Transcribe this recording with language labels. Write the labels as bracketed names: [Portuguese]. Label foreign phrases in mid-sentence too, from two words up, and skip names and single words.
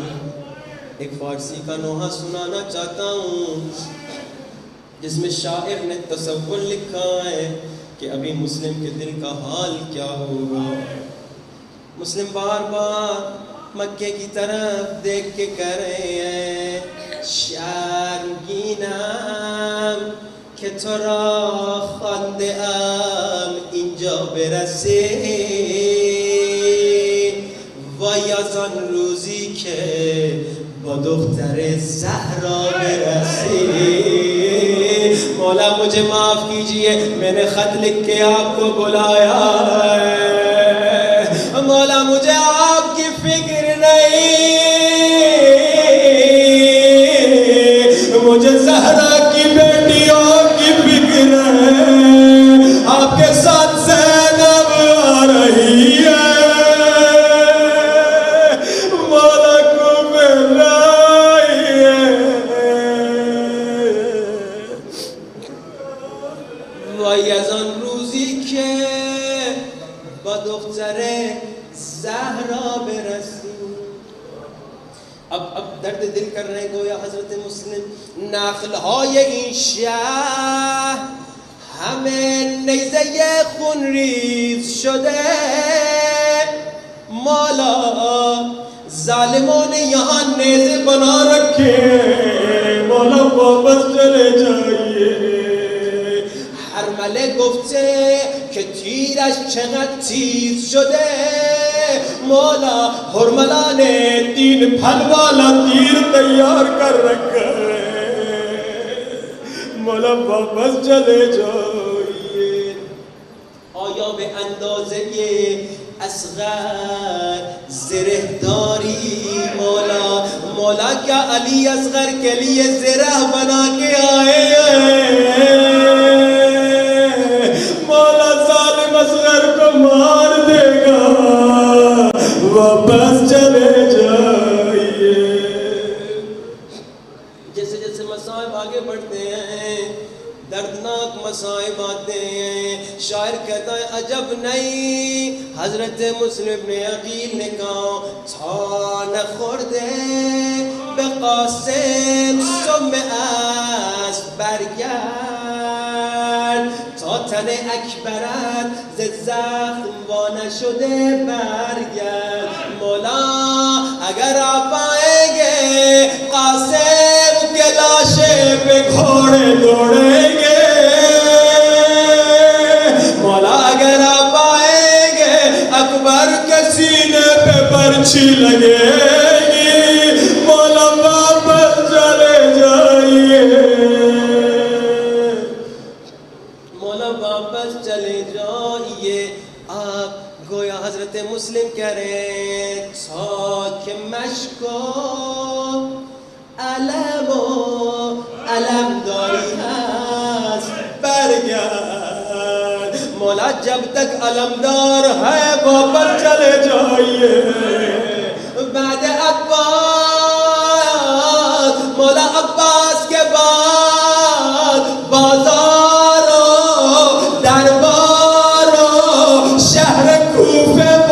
[Urdu] ایک فارسی کا نوحہ سنانا چاہتا ہوں جس میں شاعر نے تصور لکھا ہے کہ ابھی مسلم کے دل کا حال کیا ہوگا۔ مسلم بار بار مکے کی طرف دیکھ کے کہہ رہے ہیں [Persian] شرمگینم که تو را خوانده ام اینجا برسی وای از آن روزی که با دختر زهرا برسی [Urdu] مولا مجھے معاف کیجئے میں نے خط لکھ کے آپ کو بلایا ہے مولا مجھے آپ کی فکر نہیں مجھے زہرا کی بیٹیوں کی فکر ہے آپ کے ساتھ زینب آ رہی ہے مولا کو ملائیے [Persian] وای از آن روزی که با دختر زہرا برسی [Urdu] اب درد دل کر رہے ہیں گویا حضرت مسلم [Persian] نخلهای این شهر همه نیزه خونریز شده [Urdu] مولا ظالموں نے یہاں نیزے بنا رکھے مولا واپس چلے جائیے [Persian] حرمله گفته که تیرش چقدر تیز شده [Urdu] مولا حرملان تین پھل والا تیر تیار کر رکھا ہے مولا واپس چلے جائیے [Persian] آیا به اندازه اصغر زره داری [Urdu] مولا کیا علی اصغر کے لیے زرہ بنا کے آئے مولا ظالم اصغر کو مار دے گا واپس چلے جائیے جیسے جیسے مصائب آگے بڑھتے ہیں دردناک مصائب آتے ہیں شاعر کہتا ہے عجب نہیں حضرت مسلم ابن عقیل نے کہا [Persian] تا نخورده به قاسم سم اسب برگرد تا تن اکبرت ز زخم وانه شده برگرد [Urdu] مولا اگر آپ آئیں گے قاسم کے لاشے پہ گھوڑے دوڑیں گے مولا اگر آپ آئیں گے اکبر کے سینے پہ برچھی لگے گی مولا واپس چلے جائیے مولا واپس چلے جائیے آپ گویا حضرت مسلم کہہ رہے ہیں [Persian] ساک مشکو علم و علم داری هست برگرد [Urdu] مولا جب تک علمدار ہے واپس چلے جائیے بعد عباس مولا عباس کے بعد بازاروں درباروں شہر کوفے